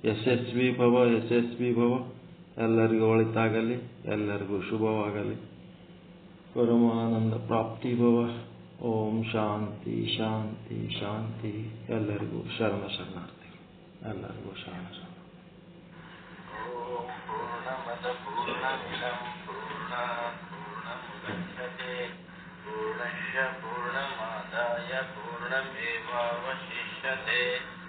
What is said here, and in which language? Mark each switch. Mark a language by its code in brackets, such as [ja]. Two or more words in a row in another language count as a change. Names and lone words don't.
[sa] ಯಶಸ್ವಿ ಭವ, ಯಶಸ್ವಿ ಭವ. [kn] ಎಲ್ಲರಿಗೂ ಒಳಿತಾಗಲಿ, ಎಲ್ಲರಿಗೂ ಶುಭವಾಗಲಿ. [sa] ಪರಮಾನಂದ ಪ್ರಾಪ್ತಿ ಭವ. ಓಂ ಶಾಂತಿ ಶಾಂತಿ ಶಾಂತಿ. [kn] ಎಲ್ಲರಿಗೂ ಶರಣಾರ್ಥಿ. ಎಲ್ಲರಿಗೂ ಶರಣ. [sa] ಓಂ ಪೂರ್ಣಮದ ಪೂರ್ಣಮಿದಂ ಪೂರ್ಣಾತ್ ಪೂರ್ಣಮುದಚ್ಯತೆ ಪೂರ್ಣಸ್ಯ ಪೂರ್ಣಮಾದಾಯ ಪೂರ್ಣಮೇವಾವಶಿಷ್ಯತೆ.